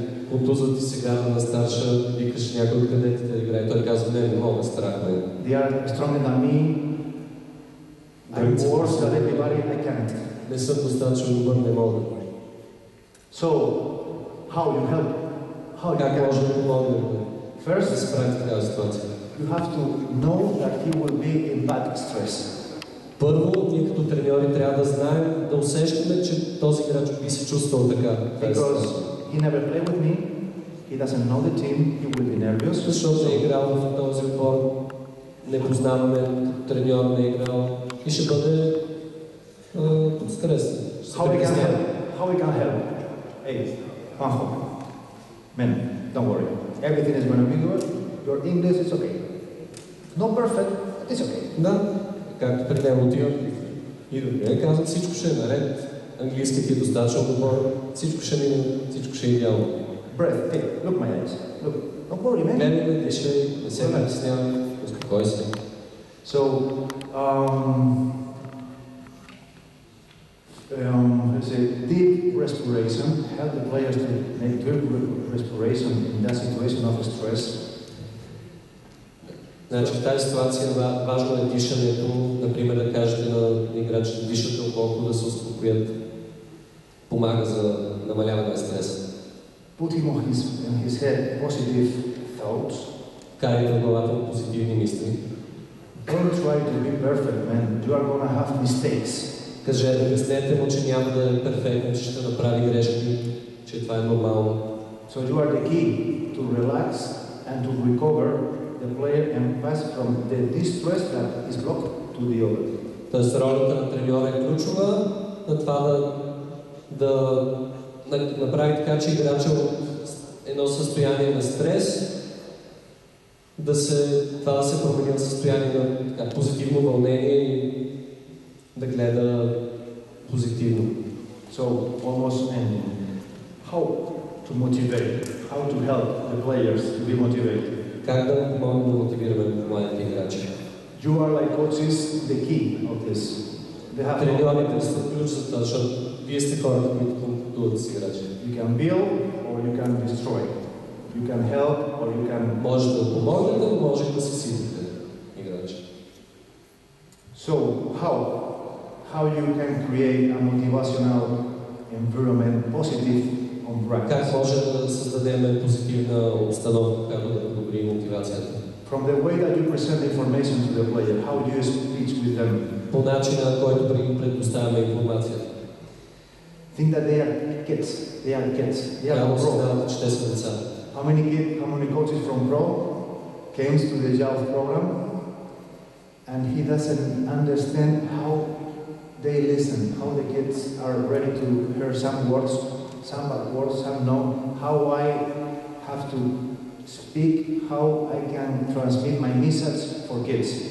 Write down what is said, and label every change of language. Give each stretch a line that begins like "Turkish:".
Bulgarian: Контузът ти сега на старша, викаш някой от кадетите да играе. Той казва, не мога, страх ме.
English: They are stronger than me. I'm worse than everybody. I can't.
Bulgarian: Не съм достатъчно добър, не мога.
English: So, how you help?
Bulgarian: Как може да помогне?
English: First,
Bulgarian: да се справи в такава ситуация.
English: You have to know that he will be in bad stress.
Bulgarian: Първо, ние като треньори трябва да знаем, да усещаме, че този играч би се чувствал така.
English: Because he never played with me, he doesn't know the team, he will be nervous.
Bulgarian: Защото не е играл в този отбор, не познаваме, треньор не е играл и ще бъде под стрес.
English: How we can help? Hey, Juanjo, man, don't worry. Everything is going to be good. Your English is okay. Not perfect, but it's okay.
Bulgarian: Да, както при него отивам и добре, казвам, всичко ще е наред. Английски ти е достатъчно добър, всичко ще мине, всичко ще е идеално.
English: Breath, hey, look my eyes. Look, don't worry, man.
Bulgarian: Гледай ме, дишай, не се притеснявай, успокой се.
English: So, let's say deep respiration, help the players to make deep respiration in that situation of stress.
Bulgarian: Значи в тази ситуация важно е дишането, например да кажете на играчите дишат дълбоко, да се успокоят, помага за намаляване на стреса.
English: Put him in his head positive thoughts.
Bulgarian: Карайте в главата му позитивни мисли.
English: Don't try to be perfect, man. You are gonna have mistakes.
Bulgarian: Кажете, обяснете му, че няма да е перфектен, че ще направи грешки, че това е нормално.
English: So you are the key to relax and to recover the player and pass from the distress that is blocked to the other.
Bulgarian: Тоест ролята на треньора е ключова на това да направи така, че играча от едно състояние на стрес това да се промени в състояние на така, позитивно вълнение и да гледа позитивно.
English: So almost ending. How to motivate? How to help the players to be motivated?
Bulgarian: Как да помогнем да мотивираме младите играчи?
English: You are like coaches, the key of this.
Bulgarian: Треньорите са ключ за това, защото вие сте хората, които контактуват с играчи.
English: You can build or you can destroy. You can help or you can...
Bulgarian: Може да помогнете, може да съсипете играчи.
English: So how you can create a motivational environment, positive on practice?
Bulgarian: Как може да създадем позитивна обстановка, която да подобри мотивацията?
English: From the way that you present information to the player, how do you speak with them?
Bulgarian: По начина, който предоставяме информацията.
English: Think that they are kids. They are kids. They are pro.
Bulgarian: Че са деца.
English: How many coaches from pro came to the youth program and he doesn't understand how they listen, how the kids are ready to hear some words, some bad words, some no, how I have to speak, how I can transmit my message for kids.